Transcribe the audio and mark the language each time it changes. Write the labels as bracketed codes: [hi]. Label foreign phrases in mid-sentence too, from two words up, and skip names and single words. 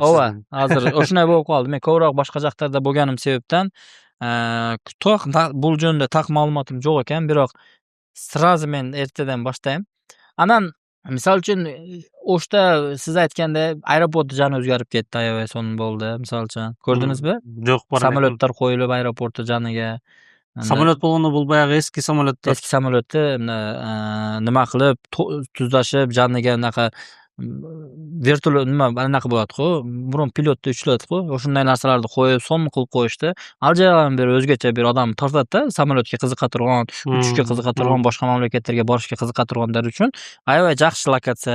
[ky] Ооба, азыр ошондой болуп калды. Мен көбүрөөк башка жактарда болгоным себептен бул жөнүндө так маалыматым жок экен, бирок сразу мен эртеден баштайм. Анан мисалы үчүн ошто сиз айткандай аэропорт жаны өзгөрүп кетти, аябай сонун болду. Мисалы үчүн көрдүңүзбү? Жок, Самолеттер коюлуп аэропортту жаныга. Самолет болгондо бул баягы эски самолеттер. [uz] Eski samolyotni nima qilib tuzlashib janiga anaqa vertolyot nima anaqa bo'ladi-ku, burun pilotda uchiladi-ku, o'shunday narsalarni qo'yib, son qilib qo'yishdi. Al joydan beri o'zgacha bir odam tortadi-da, samolyotga qiziqa turgan, uchishga qiziqa turgan, boshqa mamlakatlarga borishga qiziqa turganlar uchun aябай yaxshi lokatsiya.